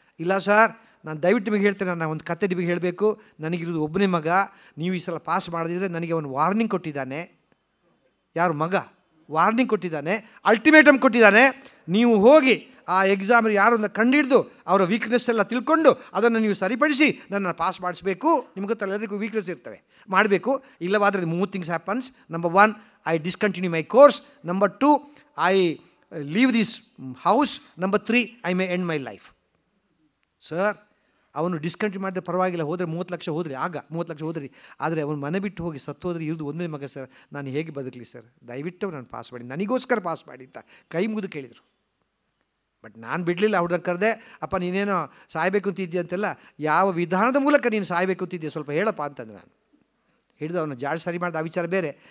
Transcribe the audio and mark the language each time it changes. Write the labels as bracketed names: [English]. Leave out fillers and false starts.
[Kannada] ಇಲ್ಲ ಸರ್, ನಾನು ದಯವಿಟ್ಟು ನಿಮಗೆ ಹೇಳ್ತೇನೆ, ನಾನು ಒಂದು ಕತೆ ನಿಮಗೆ ಹೇಳಬೇಕು. ನನಗಿರೋದು ಒಬ್ಬನೇ ಮಗ, ನೀವು ಈ ಸಲ ಪಾಸ್ ಮಾಡದಿದ್ದರೆ ನನಗೆ ಅವನು ವಾರ್ನಿಂಗ್ ಕೊಟ್ಟಿದ್ದಾನೆ. ಯಾರು ಮಗ? ವಾರ್ನಿಂಗ್ ಕೊಟ್ಟಿದ್ದಾನೆ, ಅಲ್ಟಿಮೇಟಮ್ ಕೊಟ್ಟಿದ್ದಾನೆ. ನೀವು ಹೋಗಿ ಆ ಎಕ್ಸಾಮ್ ಯಾರನ್ನ ಕಂಡುಹಿಡಿದು ಅವರ ವೀಕ್ನೆಸ್ ಎಲ್ಲ ತಿಳ್ಕೊಂಡು ಅದನ್ನು ನೀವು ಸರಿಪಡಿಸಿ ನನ್ನನ್ನು ಪಾಸ್ ಮಾಡಿಸ್ಬೇಕು. ನಿಮ್ಗೆ ಗೊತ್ತಲ್ಲ, ಎಲ್ಲರಿಗೂ ವೀಕ್ನೆಸ್ ಇರ್ತವೆ, ಮಾಡಬೇಕು. ಇಲ್ಲವಾದರೆ [English] 3 things happens. Number 1, I discontinue my course. Number 2, I leave this house. Number 3, I may end my life. [Kannada] Sir, ಅವನು ಡಿಸ್ಕಂಟಿನ್ಯೂ ಮಾಡಿದ್ರೆ ಪರವಾಗಿಲ್ಲ, ಹೋದರೆ 30 ಲಕ್ಷ ಹೋದ್ರಿ, ಆಗ 30 ಲಕ್ಷ ಹೋದ್ರಿ. ಆದರೆ ಅವನು ಮನೆ ಬಿಟ್ಟು ಹೋಗಿ ಸತ್ತೋದ್ರೆ ಇರೋದು ಒಂದೇ ಮಗ ಸರ್, ನಾನು ಹೇಗೆ ಬದುಕಲಿ ಸರ್? ದಯವಿಟ್ಟು ನಾನು ಪಾಸ್ ಮಾಡಿ, ನನಗೋಸ್ಕರ ಪಾಸ್ ಮಾಡಿ ಅಂತ ಕೈ ಮುಗಿದು ಕೇಳಿದರು. ಬಟ್ ನಾನು ಬಿಡಲಿಲ್ಲ. ಹುಡುಗನ ಕರೆದೆ, ಅಪ್ಪ ನೀನೇನೋ ಸಾಯಬೇಕು ಅಂತಿದ್ದೀಯ ಅಂತೆಲ್ಲ, ಯಾವ ವಿಧಾನದ ಮೂಲಕ ನೀನು ಸಾಯಬೇಕು ಅಂತಿದ್ದೀಯ ಸ್ವಲ್ಪ ಹೇಳಪ್ಪ ಅಂತಂದ್ರೆ, ನಾನು ಹಿಡಿದು ಅವನು ಜಾಡ್ ಸರಿ ಮಾಡಿದ. ಆ ವಿಚಾರ ಬೇರೆ.